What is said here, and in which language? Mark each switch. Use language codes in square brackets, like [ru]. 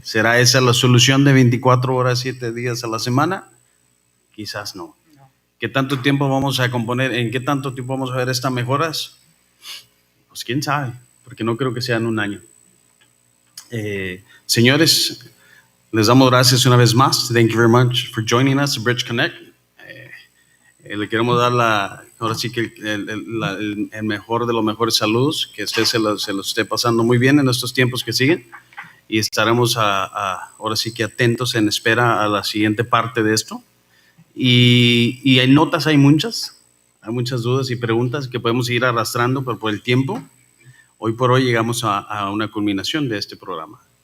[es] ¿Será esa la solución de 24 horas, 7 días a la semana? Quizás no. ¿Qué tanto tiempo vamos a componer? ¿En qué tanto tiempo vamos a ver estas mejoras? Pues quién sabe, porque no creo que sea en un año. Señores, les damos gracias una vez más. [en] Thank you very much for joining us at BridgeConnect. [es] Le queremos dar ahora sí que el mejor de los mejores saludos, que usted se los esté pasando muy bien en estos tiempos que siguen, y estaremos ahora sí que atentos en espera a la siguiente parte de esto. Y hay notas, hay muchas dudas y preguntas que podemos ir arrastrando, pero por el tiempo, hoy por hoy llegamos a una culminación de este programa.